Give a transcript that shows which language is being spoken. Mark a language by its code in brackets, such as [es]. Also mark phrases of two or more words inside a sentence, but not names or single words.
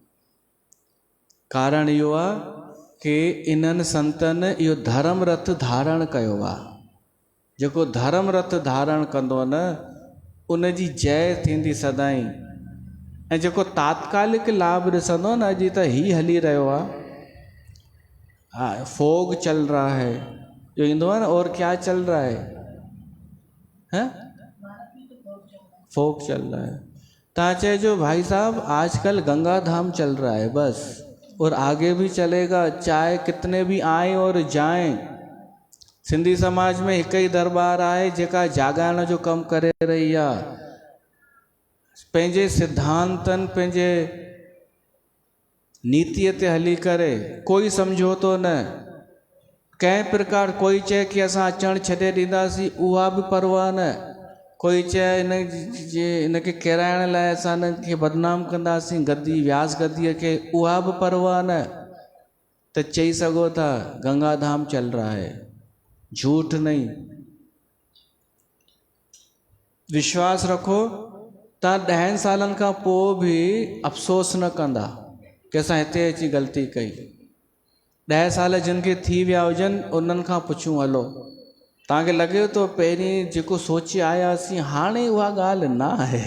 [sd] कारण इहो आहे कि इन्हनि संतनि इहो धर्म रथ धारण कयो आहे। जेको धर्म रथ धारण कंदो न उन जी जय थींदी सदाई। ऐं जेको तात्कालिक लाभ ॾिसंदो न, अॼु त ही हली रहियो आहे, हा [hi] फोग चल रहा है, [sd] जो ईंदो आहे न [hi] और क्या चल रहा है, हैं फोक चल रहा है। [sd] तव्हां चइजो भाई साहब [hi] आजकल गंगा धाम चल रहा है बस, और आगे भी चलेगा, चाहे कितने भी आए और जाएं। [sd] सिंधी समाज में हिकु ई दरबार आहे जेका जाॻाइण जो कमु करे रही आहे, पंहिंजे सिद्धांतनि पंहिंजे नीतिअ ते हली करे, कोई समझोतो न कंहिं प्रकार। कोई चए कि असां अचणु छॾे ॾींदासीं, उहा बि परवाह न। कोई चए इनखे किराइण लाइ असां इनखे बदनाम कंदासीं, गद्दी व्यास गद्दीअ खे, उहा बि परवाह न। त चई सघो था [hi] गंगा धाम चल रहा है, झूठ नहीं। [sd] विश्वास रखो, तव्हां 10 सालनि खां पोइ बि अफ़सोस न कंदा कि असां हिते अची ग़लती कई। 10 साल जिन खे थी विया हुजनि उन्हनि खां पुछूं हलो, तव्हांखे लॻे थो पहिरीं जेको सोचे आयासीं हाणे उहा ॻाल्हि न आहे।